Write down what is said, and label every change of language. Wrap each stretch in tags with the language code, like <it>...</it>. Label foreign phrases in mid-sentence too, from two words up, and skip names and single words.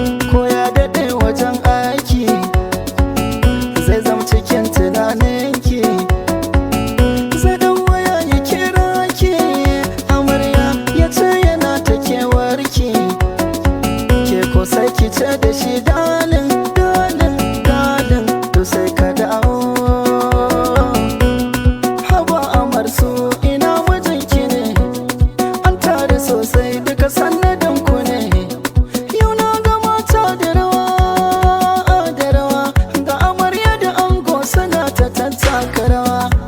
<ha>Ko ya daɗe wajen aiki, Zai zam cikin tunaninki. Zai dau waya ya kira ki. Amarya ya ce yana ta kewarki. Ke ko sai ki ce da shi,</ha> <en>"Darling, darling, darling,"</en> <ha>to sai ka dawo. Haba Amarsu, ina mijinki ne? An tare sosai, duka sannadin ku ne. Yau na ga mata da rawa, da rawa. Ga amarya da ango suna ta tattaka rawa.</ha>